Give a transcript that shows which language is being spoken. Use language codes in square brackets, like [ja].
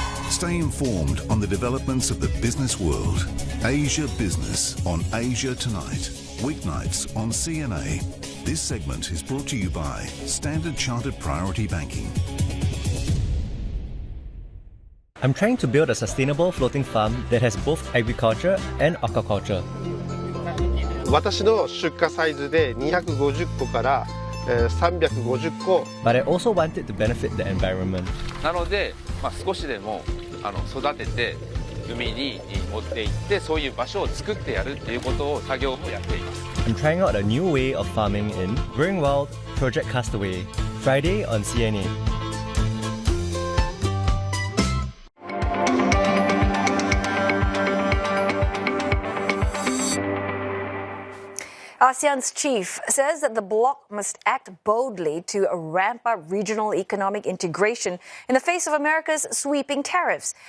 [en] Stay informed on the developments of the business world. Asia Business on Asia Tonight. Weeknights on CNA. This segment is brought to you by Standard Chartered Priority Banking. I'm trying to build a sustainable floating farm that has both agriculture and aquaculture. [ja] 私の出荷サイズで250個から350個。 [en] But I also wanted to benefit the environment. [ja] なので、少しでも育てて海に持って行ってそういう場所を作ってやるっていうことを作業をやっています。 [en] I'm trying out a new way of farming in Growing Wild Project Castaway, Friday on CNA. ASEAN's chief says that the bloc must act boldly to ramp up regional economic integration in the face of America's sweeping tariffs.